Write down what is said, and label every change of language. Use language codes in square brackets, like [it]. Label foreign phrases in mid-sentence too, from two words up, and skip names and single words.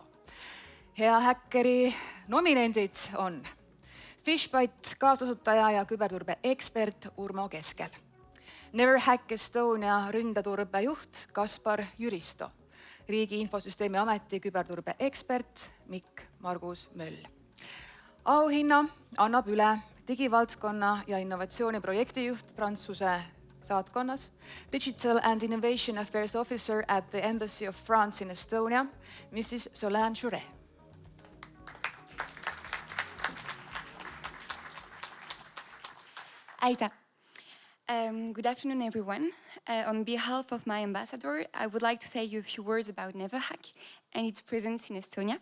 [et] Hea häkkeri nominendid on Fishbite kaasasutaja ja küberturbe ekspert Urmo Keskel, Never Hack Estonia ründeturbe juht Kaspar Jüristo, Riigi Infosüsteemi Ameti küberturbe ekspert Mikk Margus Möll. Auhinna annab üle digivaldkonna ja innovatsiooni projektijuht Prantsuse saatkonnas, [en] Digital and Innovation Affairs Officer at the Embassy of France in Estonia, Mrs. Solange Jouret. [et] Aitäh. [en] Good afternoon, everyone. On behalf of my ambassador, I would like to say you a few words about NeverHack and its presence in Estonia.